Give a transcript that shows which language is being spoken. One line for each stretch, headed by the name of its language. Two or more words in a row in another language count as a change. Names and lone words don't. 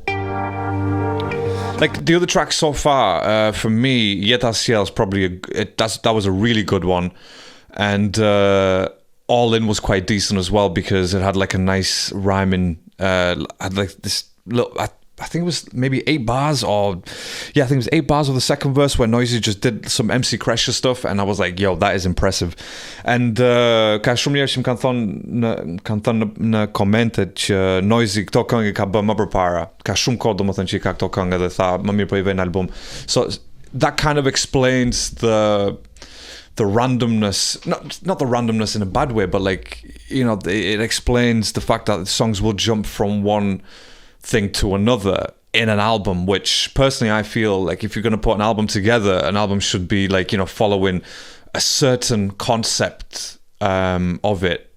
English: Like the other tracks so far, for me, Yetasiel is probably that was a really good one, and All In was quite decent as well because it had like a nice rhyming, had like this little. I think it was maybe 8 bars, I think it was 8 bars of the second verse where Noizy just did some MC Crusher stuff, and I was like, yo, that is impressive.
Albanian: And ka shumë njerëz që kanë thënë në komente që Noizy këto këngë ka bërë më përpara. Ka shumë kohë domethënë që ka këto këngë dhe tha më mirë po I vë në album.
English: So that kind of explains the randomness, not the randomness in a bad way, but like, you know, it explains the fact that the songs will jump from one thing to another in an album, which personally I feel like if you're going to put an album together, an album should be like, you know, following a certain concept of it.